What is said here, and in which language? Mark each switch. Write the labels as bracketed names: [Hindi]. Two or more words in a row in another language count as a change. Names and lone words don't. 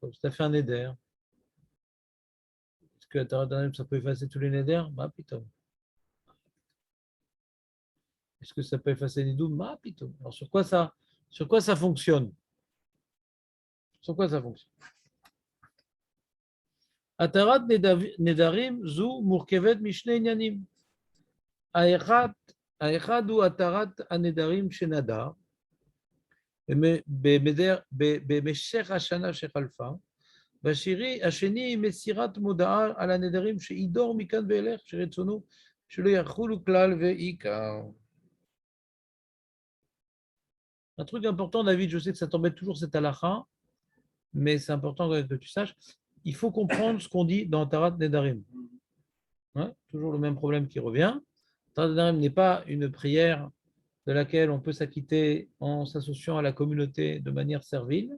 [French] Si tu as fait un Neder, est-ce que la Tarat Nedarim, ça peut effacer tous les Neders? Bah, putain. Est-ce que ça peut effacer les doubles? Bah, putain. Alors, sur quoi ça fonctionne? Sur quoi ça fonctionne? [Hebrew] התרת נדרים זו מורכבת משני ענינים. האחד הוא התרת הנדרים שנדר במשך השנה שחלפה, והשני מסירת מודעה על הנדרים שידור מכאן ואילך, שרצונו שלא יחולו כלל ועיקר. [French] Un truc important, David, je sais que ça t'embête toujours cette halakha, mais c'est important que tu saches, il faut comprendre ce qu'on dit dans Tarat Nedarim. Hein, toujours le même problème qui revient. Tarat Nedarim n'est pas une prière de laquelle on peut s'acquitter en s'associant à la communauté de manière servile.